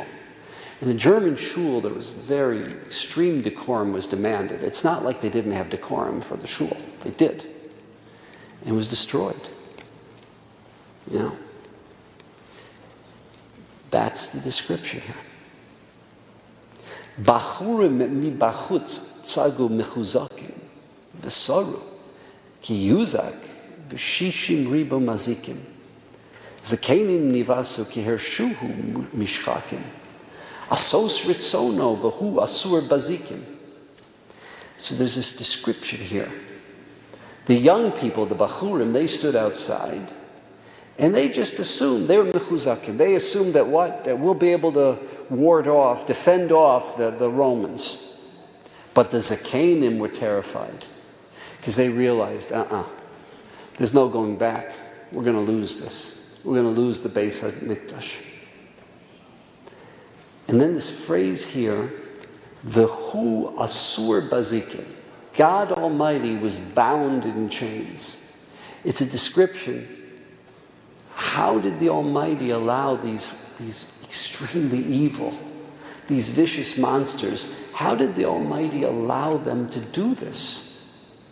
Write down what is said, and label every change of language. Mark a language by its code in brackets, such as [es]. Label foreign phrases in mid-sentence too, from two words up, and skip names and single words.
[en] In a German shul, there was very extreme decorum was demanded. It's not like they didn't have decorum for the shul. They did. And it was destroyed. That's the description here. [he] בחורים מי בחוץ צגו מחוזקים וסרו כי יוזק בששים ריבו מזיקים זקנים נבעתו כי הרשוהו משחקים עשות רצונו והוא אסור בזיקים. [en] So there's this description here. The young people, the bachurim, they stood outside and they just assumed, they were mechuzakim, they assumed that we'll be able to defend off the Romans. But the Zakenim were terrified because they realized, there's no going back. We're going to lose this. We're going to lose the [he] בית המקדש. [en] And then this phrase here, [he] והוא אסור בזיקים. [en] God Almighty was bound in chains. It's a description. How did the Almighty allow these extremely evil, these vicious monsters, how did the Almighty allow them to do this?